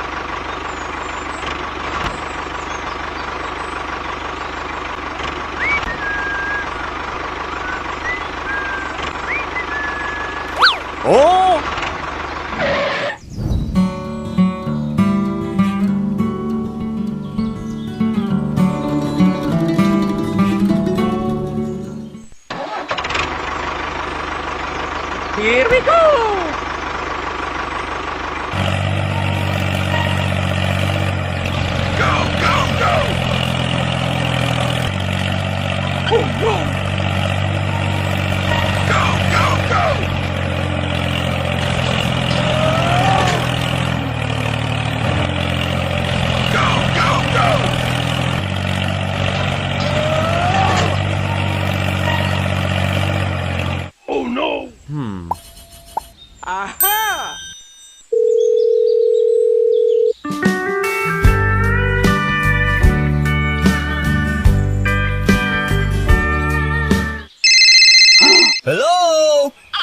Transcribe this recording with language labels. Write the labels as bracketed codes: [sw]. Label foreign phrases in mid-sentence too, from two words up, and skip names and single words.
[en] Oh! Here we go! Go, go, go! Oh, no! Go, go, go! Go, go, go! Oh, no! Aha! Hello?